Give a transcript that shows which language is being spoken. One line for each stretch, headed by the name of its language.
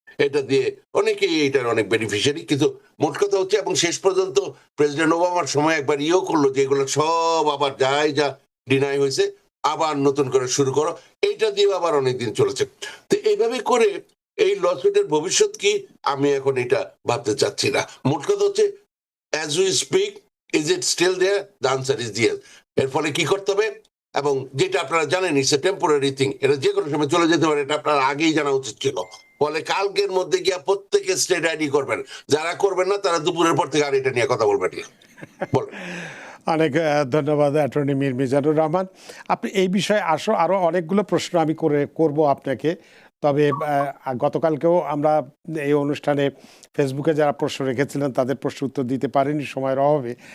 Bangla: এটা দিয়ে অনেকেই এটার অনেক বেনিফিশিয়ারি, কিন্তু মোট কথা হচ্ছে এবং শেষ পর্যন্ত প্রেসিডেন্ট ওবামার সময় একবার করলো যে এগুলো সব আবার যাই যা ডিনাই হয়েছে আবার নতুন করে শুরু করো, এইটা দিয়ে আবার অনেকদিন চলেছে। তো এইভাবে করে এই লসুটের ভবিষ্যৎ কি আমি এখন এটা ভাবতে চাচ্ছি না। মোট কথা হচ্ছে
English: as we speak, is it still there? The answer is yes.
Bangla: এর ফলে কি করতে হবে, এবং যেটা আপনারা জানেন
English: it's a temporary thing,
Bangla: এটা যে কোনো সময় চলে যেতে পারে, এটা আপনার আগেই জানা উচিত ছিল। ফলে কালকের মধ্যে গিয়া প্রত্যেকে স্টেট আইডি করবেন, যারা করবেন না তারা দুপুরের পর থেকে আর এটা নিয়ে কথা বলবেন না। বল। অনেক ধন্যবাদ অ্যাটর্নি মীর মিজানুর রহমান। আপনি এই বিষয়ে আরও অনেকগুলো প্রশ্ন আমি করব আপনাকে, তবে গতকালকেও আমরা এই অনুষ্ঠানে ফেসবুকে যারা প্রশ্ন রেখেছিলেন তাদের প্রশ্ন উত্তর দিতে পারেনি সময়ের অভাবে।